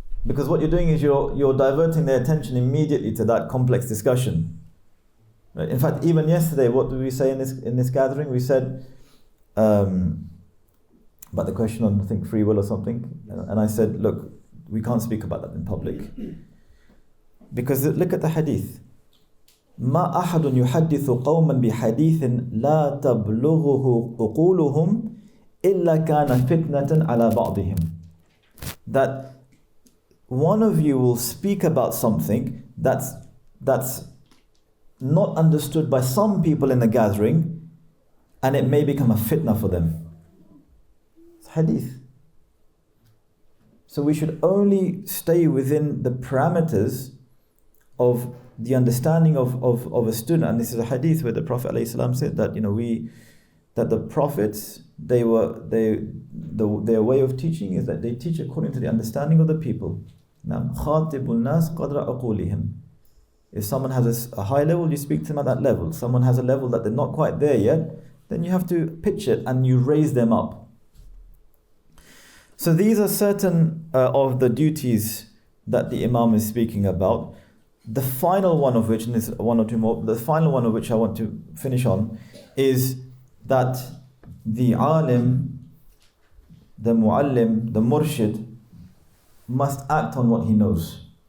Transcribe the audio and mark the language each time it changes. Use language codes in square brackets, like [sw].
[en] Because what you're doing is you're diverting their attention immediately to that complex discussion. Right? In fact, even yesterday, what did we say in this gathering? We said about the question on, I think, free will or something, and I said, look, we can't speak about that in public because look at the hadith. [ar] ما أحد يحدث قوما بحديث لا تبلغه عقولهم إلا كان فتنة على بعضهم. [en] That one of you will speak about something that's not understood by some people in the gathering, and it may become a fitna for them. It's hadith. So we should only stay within the parameters of the understanding of a student. And this is a hadith where the Prophet ﷺ said that that the prophets, their way of teaching is that they teach according to the understanding of the people. [ar] Now, خَاطِبُ النَّاسِ قَدْرَ عُقُولِهِمْ. [en] If someone has a high level, you speak to them at that level. Someone has a level that they're not quite there yet, then you have to pitch it and you raise them up. So these are certain of the duties that the Imam is speaking about. The final one of which, and there's one or two more, the final one of which I want to finish on is that the alim, the muallim, the murshid must act on what he knows.